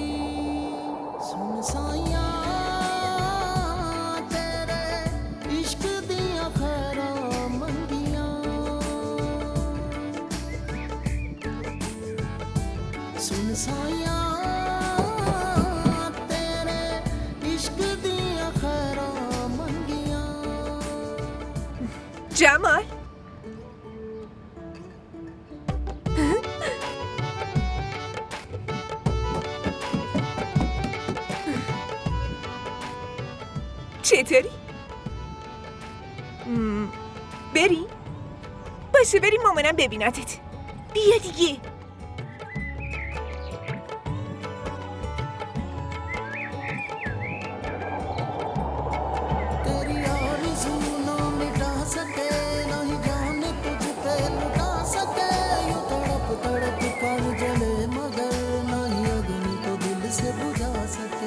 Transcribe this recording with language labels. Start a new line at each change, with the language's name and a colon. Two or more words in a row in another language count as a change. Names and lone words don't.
Punjabi: ਸੁਣ ਸਾਈਆਂ ਤੇਰੇ ਇਸ਼ਕ ਦੀਆਂ ਖ਼ੈਰਾਂ ਮੰਗੀਆਂ, ਸੁਣ ਸਾਈਆਂ ਤੇਰੇ ਇਸ਼ਕ ਦੀਆਂ ਖ਼ੈਰਾਂ ਮੰਗੀਆਂ।
Persian: Cemal. چطوری؟ بریم؟ باشه بریم مامانم ببینتت. بیا دیگه.
Urdu: تیری آرزو نہ مٹا سکے، نہ ہی جان تجھ پہ لٹا سکے. یوں تڑپ تڑپ کر جلے مگر نہ ہی اگنی تو دل سے بجھا سکے.